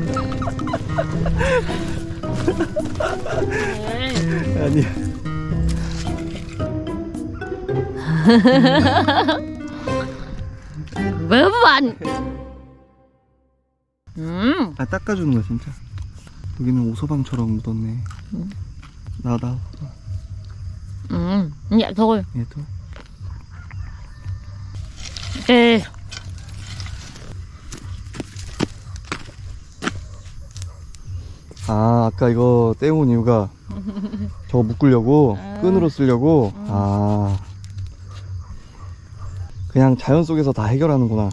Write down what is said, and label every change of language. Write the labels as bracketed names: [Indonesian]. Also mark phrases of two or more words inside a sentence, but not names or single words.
[Korean] 아니야. [Vietnamese] Vớ vẩn. [Korean] 닦아주는 거야 진짜. 여기는 오소방처럼 묻었네. 나다. [Vietnamese] Nhẹ thôi. [Korean] 얘도. Ok. 아까 이거 떼온 이유가 저거 묶으려고 끈으로 쓰려고. 그냥 자연 속에서 다 해결하는구나.